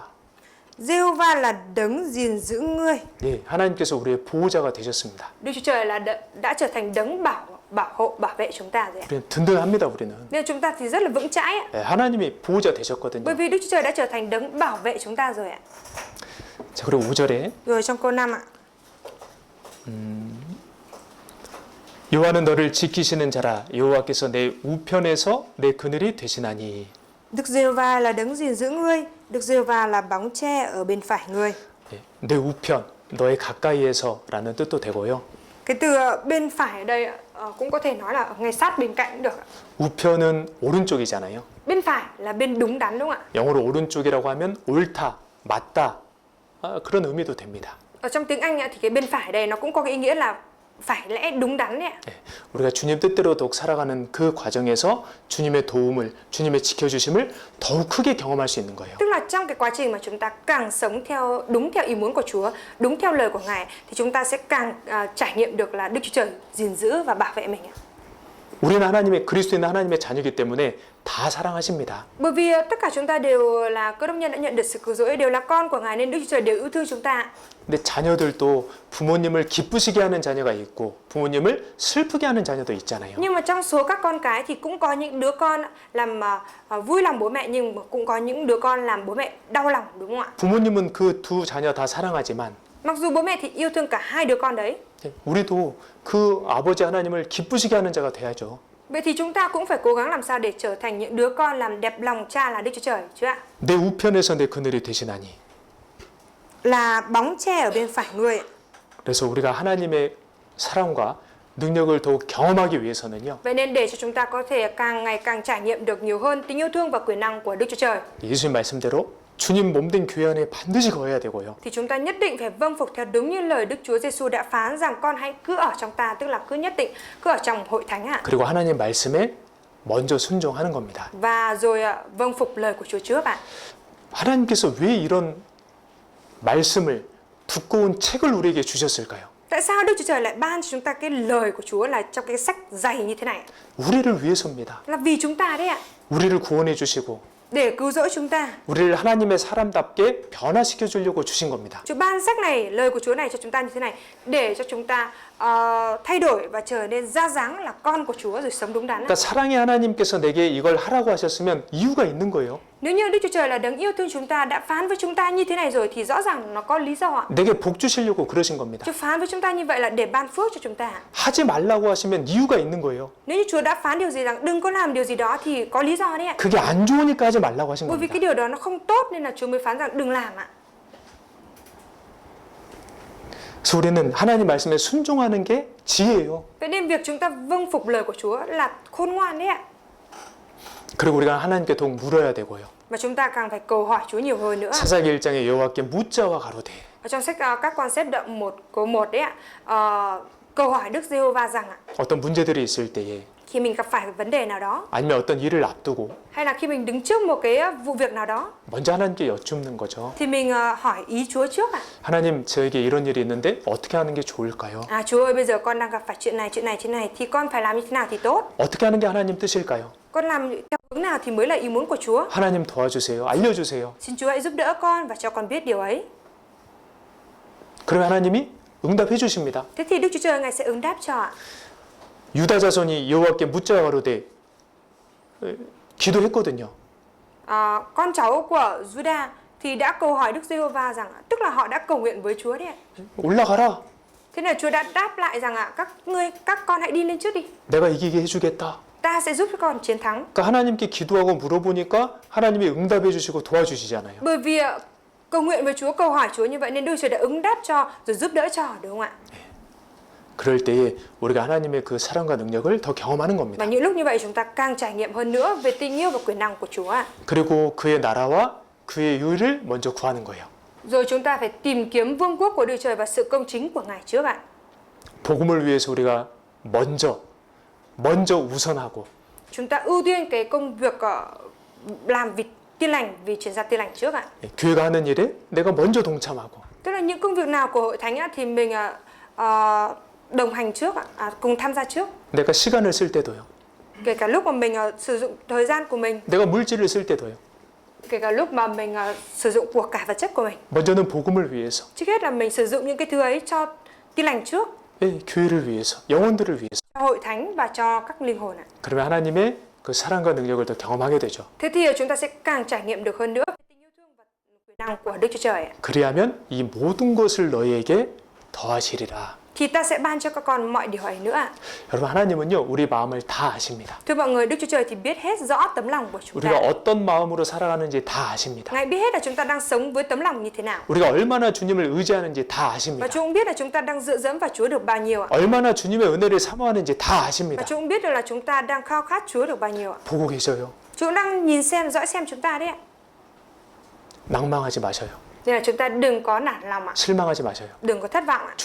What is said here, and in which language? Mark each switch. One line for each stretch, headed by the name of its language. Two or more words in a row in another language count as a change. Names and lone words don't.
Vietnamese: Giê-hô-va là đấng gìn giữ ngươi.
Korean: 하나님께서 우리의 보호자가 되셨습니다.
Vietnamese: Đức Chúa Trời là đã trở thành đấng bảo hộ bảo vệ chúng ta rồi ạ.
Korean: 우리는 든든합니다. 우리는.
Vietnamese: Nên chúng ta thì rất là vững chãi ạ.
Korean: 하나님이 보호자 되셨거든요.
Vietnamese: Bởi vì Đức Chúa Trời đã trở thành đấng bảo vệ chúng ta rồi ạ.
Korean: 자, 그리고 5절에
Vietnamese: Rồi trong câu 5 ạ.
Korean: 여호와는 너를 지키시는 자라. 여호와께서 내 우편에서 내 그늘이 되시나니.
Vietnamese: Đức Giê-hô-va là đấng gìn giữ ngươi. Đức Giê-hô-va là bóng che ở bên phải ngươi.
Korean: 내 우편, 너의 가까이에서라는 뜻도 되고요.
Vietnamese: Cái từ bên phải ở đây cũng có thể nói là ngay sát bên cạnh cũng được ạ.
Korean: 우편은 오른쪽이잖아요.
Vietnamese: Bên phải là bên đúng đắn đúng không ạ?
Korean: 영어로 오른쪽이라고 하면 옳다, 맞다 그런 의미도 됩니다.
Vietnamese: Ở trong tiếng Anh thì cái bên phải đây nó cũng có cái ý nghĩa là phải lẽ đúng đắn đấy ạ.
Korean: 우리가 주님 뜻대로 더욱 살아가는 그 과정에서 주님의 도움을, 주님의 지켜주심을 더욱 크게 경험할 수 있는 거예요.
Vietnamese: Tức là trong cái quá trình mà chúng ta càng sống đúng theo ý muốn của Chúa, đúng theo lời của Ngài thì chúng ta sẽ càng trải nghiệm được là Đức Chúa Trời gìn giữ và bảo vệ mình ạ.
Korean: 우리는 그리스도인 하나님의 자녀이기 때문에 다 사랑하십니다.
Vietnamese: Bởi vì tất cả chúng ta đều là cơ đốc nhân đã nhận được sự cứu rỗi, đều là con của Ngài nên Đức Chúa Trời đều yêu thương chúng ta.
Korean: 근데 자녀들도 부모님을 기쁘시게 하는 자녀가 있고 부모님을 슬프게 하는 자녀도 있잖아요.
Vietnamese: Nhưng mà trong số các con cái thì cũng có những đứa con làm vui lòng bố mẹ nhưng mà cũng có những đứa con làm bố mẹ đau lòng, đúng không ạ?
Korean: 부모님은 그 두 자녀 다 사랑하지만
Vietnamese: Mặc dù bố mẹ thì yêu thương cả hai đứa con đấy.
Korean: 우리도 그 아버지 하나님을 기쁘시게 하는 자가 돼야죠.
Vietnamese: Vậy thì chúng ta cũng phải cố gắng làm sao để trở thành những đứa con làm đẹp lòng cha là Đức Chúa Trời chứ ạ?
Korean: 내 우편에서 내 그늘이 되시나니.
Vietnamese: Là bóng che ở bên phải người.
Korean: 그래서 우리가 하나님의 사랑과 능력을 더욱 경험하기 위해서는요.
Vietnamese: Vậy nên để cho chúng ta có thể càng ngày càng trải nghiệm được nhiều hơn tình yêu thương và quyền năng của Đức Chúa Trời
Korean: 예수님 말씀대로 주님 몸된 교회 안에 반드시 거해야 되고요.
Vietnamese: thì chúng ta nhất định phải vâng phục theo đúng như lời Đức Chúa Giêsu đã phán rằng con hãy cứ ở trong ta, tức là cứ nhất định cứ ở trong hội thánh ạ.
Korean: 그리고 하나님 말씀에 먼저 순종하는 겁니다.
Vietnamese: Và rồi vâng phục lời của Chúa trước ạ.
Korean: 하나님께서 왜 이런 말씀을 두꺼운 책을 우리에게 주셨을까요?
Vietnamese: Tại sao Đức Chúa Trời lại ban cho chúng ta cái lời của Chúa là trong cái sách dày như thế này?
Korean: 우리를 위해서입니다.
Vietnamese: Là vì chúng ta đấy ạ.
Korean: 우리를 구원해 주시고
Vietnamese: Để cứu rỗi chúng ta.
Korean: 우리를 하나님의 사람답게 변화시켜 주려고 주신 겁니다.
Vietnamese: Chúa ban sách này, lời của Chúa này cho chúng ta như thế này để cho chúng ta thay đổi và trở nên ra dáng là con của Chúa rồi sống đúng đắn.
Korean: 그러니까 사랑의 하나님께서 내게 이걸 하라고 하셨으면 이유가 있는 거예요.
Vietnamese: Nếu như Đức Chúa Trời là đấng yêu thương chúng ta đã phán với chúng ta như thế này rồi thì rõ ràng nó có lý do ạ.
Korean: 내게 복 주시려고 그러신 겁니다.
Vietnamese: Chúa phán với chúng ta như vậy là để ban phước cho chúng ta.
Korean: 하지 말라고 하시면 이유가 있는 거예요.
Vietnamese: Nếu như Chúa đã phán điều gì rằng đừng có làm điều gì đó thì có lý do đấy ạ.
Korean: 그게 안 좋으니까 하지 말라고 하신
Vietnamese: Bởi vì
Korean: 겁니다.
Vietnamese: cái điều đó nó không tốt nên là Chúa mới phán rằng đừng làm ạ.
Korean: 그래서 우리는 하나님 말씀에 순종하는 게 지혜예요.
Vietnamese: Vậy nên việc chúng ta vâng phục lời của Chúa là khôn ngoan đấy ạ.
Korean: 그리고 우리가 하나님께 더욱 물어야 되고요.
Vietnamese: Và chúng ta càng phải cầu hỏi Chúa nhiều hơn nữa.
Korean: 사사기 1장에 여호와께 묻자와 가로되.
Vietnamese: Ở trong sách các con xếp đoạn 1 câu 1 đấy ạ. Câu hỏi Đức Giê-hô-va rằng ạ,
Korean: 어떤 문제들이 있을 때에
Vietnamese: khi mình gặp phải một vấn đề nào đó,
Korean: 아니면 어떤 일을 앞두고
Vietnamese: hay là khi mình đứng trước một cái vụ việc nào đó,
Korean: 먼저 하나님께 여쭙는 거죠.
Vietnamese: thì mình hỏi ý Chúa trước ạ.
Korean: 하나님, 저에게 이런 일이 있는데 어떻게 하는 게 좋을까요?
Vietnamese: Chúa ơi, bây giờ con đang gặp phải chuyện này thì con phải làm như thế nào thì tốt?
Korean: 어떻게 하는 게 하나님 뜻일까요?
Vietnamese: Con làm theo hướng nào thì mới là ý muốn của Chúa?
Korean: 하나님 도와주세요. 알려주세요.
Vietnamese: Xin Chúa hãy giúp đỡ con và cho con biết điều ấy.
Korean: 그러면 하나님이 응답해 주십니다.
Vietnamese: Thế thì Đức Chúa Trời Ngài sẽ ứng đáp cho ạ.
Korean: 유다 자손이 여호와께 묻자와 가로되 기도했거든요.
Vietnamese: Con cháu của Juda thì đã cầu hỏi Đức Giê-hô-va rằng, tức là họ đã cầu nguyện với Chúa đấy ạ.
Korean: 올라가라.
Vietnamese: Thế là Chúa đã đáp lại rằng các con hãy đi lên trước đi.
Korean: 내가 이기게 해주겠다.
Vietnamese: Ta sẽ giúp cho con chiến thắng.
Korean: 그러니까 하나님께 기도하고 물어보니까 하나님이 응답해 주시고 도와주시잖아요.
Vietnamese: Bởi vì cầu nguyện với Chúa, cầu hỏi Chúa như vậy nên Đức Chúa đã ứng đáp cho rồi giúp đỡ cho, đúng không ạ?
Korean: 그럴 때에 우리가 하나님의 그 사랑과 능력을 더 경험하는 겁니다.
Vietnamese: Và những lúc như vậy chúng ta càng trải nghiệm hơn nữa về tình yêu và quyền năng của Chúa ạ.
Korean: 그리고 그의 나라와 그의 의를 먼저 구하는 거예요.
Vietnamese: Rồi chúng ta phải tìm kiếm vương quốc của Đức Trời và sự công chính của Ngài trước ạ.
Korean: 복음을 위해서 우리가 먼저 우선하고
Vietnamese: Chúng ta ưu tiên cái công việc làm vì Tin lành, vì chuyển giao tin lành trước ạ.
Korean: 교회가 하는 일에 내가 먼저 동참하고.
Vietnamese: Tức là những công việc nào của hội thánh á, thì mình đồng hành trước ạ, cùng tham gia trước.
Korean: 내가 시간을 쓸 때도요.
Vietnamese: Kể cả lúc mà mình sử dụng thời gian của mình.
Korean: 내가 물질을 쓸 때도요.
Vietnamese: Kể cả lúc mà mình sử dụng của cải vật chất của mình.
Korean: 먼저는 복음을 위해서.
Vietnamese: Trước hết là mình sử dụng những cái thứ ấy cho tin lành trước.
Korean: 예, 교회를 위해서, 영혼들을 위해서.
Vietnamese: Cho hội thánh và cho các linh hồn ạ.
Korean: 그러면 하나님의 그 사랑과 능력을 더 경험하게 되죠.
Vietnamese: Thế thì chúng ta sẽ càng trải nghiệm được hơn nữa tình yêu thương và quyền năng của Đức Chúa Trời ạ.
Korean: 그리하면 이 모든 것을 너희에게 더하시리라.
Vietnamese: Thì ta sẽ ban cho các con mọi điều ấy nữa ạ.
Korean: 여러분, 하나님은요 우리 마음을 다 아십니다.
Vietnamese: Thưa mọi người, Đức Chúa Trời thì biết hết rõ tấm lòng của chúng ta.
Korean: 우리가 어떤 마음으로 살아가는지 다 아십니다.
Vietnamese: Ngài biết hết là chúng ta đang sống với tấm lòng như thế nào.
Korean: 우리가 얼마나 주님을 의지하는지 다 아십니다.
Vietnamese: Và Chúa cũng biết là chúng ta đang dựa dẫm vào Chúa được bao nhiêu ạ.
Korean: 얼마나 주님의 은혜를 사모하는지 다
Vietnamese: Và
Korean: 아십니다.
Vietnamese: Chúa cũng biết được là chúng ta đang khao khát Chúa được bao nhiêu ạ.
Korean: 보고 계셔요.
Vietnamese: Chúa cũng đang nhìn xem, dõi xem chúng ta đấy ạ.
Korean: 낭망하지 마셔요.
Vietnamese: Nên là chúng ta đừng có nản lòng ạ.
Korean: 실망하지 마셔요.
Vietnamese: Đừng có thất vọng ạ.